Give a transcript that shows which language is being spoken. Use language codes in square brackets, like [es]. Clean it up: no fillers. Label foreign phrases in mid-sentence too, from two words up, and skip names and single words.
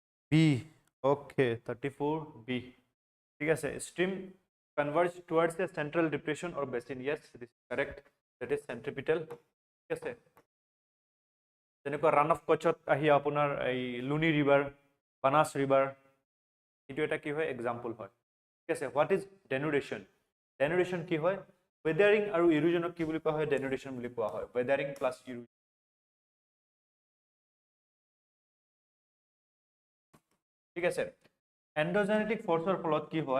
[en] B. Okay, 34B. [as] ঠিক আছে, [en] stream converge towards a central depression or basin. Yes, this is correct. That is centripetal. [as] ঠিক আছে, যেনেকুৱা run of Kutchত আহি আপোনাৰ এই লুনি ৰিভাৰ, বানাস ৰিভাৰ, এইটো এটা কি হয় এক্সাম্পল হয়। ঠিক আছে, [en] what is denudation? [as] ডেনুৰেশ্যন কি হয়? ৱেদাৰিং আৰু ইৰোজনক কি বুলি কোৱা হয়? ডেনুৰেশ্যন বুলি কোৱা হয়। [en] weathering plus erosion. [as] ঠিক আছে, [en] endogenetic force [as] ফলত কি হয়?